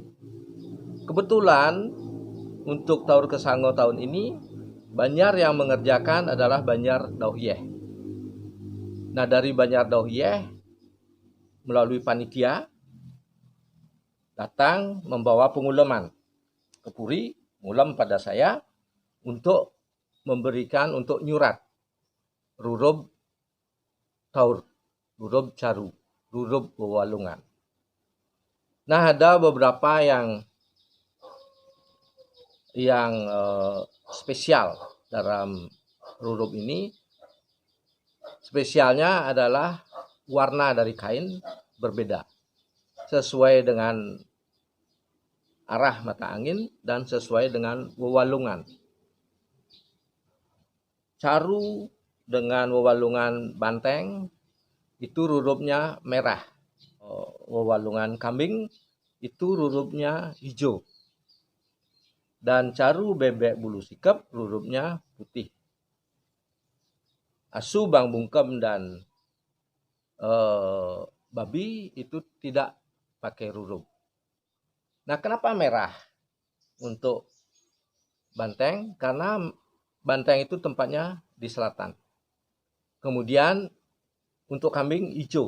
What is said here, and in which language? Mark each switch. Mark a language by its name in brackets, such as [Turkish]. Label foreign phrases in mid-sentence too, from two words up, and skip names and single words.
[Indonesian] Kebetulan untuk Taur Kesango tahun ini, banjar yang mengerjakan adalah banjar Dauhyeh. Nah, dari Banjar Dauyeh melalui panitia datang membawa pengulaman ke Puri, ngulam pada saya untuk memberikan untuk nyurat rurub taur, rurub caru, rurub wewalungan. Nah, ada beberapa yang spesial dalam rurub ini. Spesialnya adalah warna dari kain berbeda sesuai dengan arah mata angin dan sesuai dengan wewalungan. Caru dengan wewalungan banteng itu rurubnya merah. Wewalungan kambing itu rurubnya hijau. Dan caru bebek bulu sikep rurubnya putih. Asu bang bungkem dan babi itu tidak pakai rurub. Nah, kenapa merah untuk banteng? Karena banteng itu tempatnya di selatan. Kemudian untuk kambing hijau.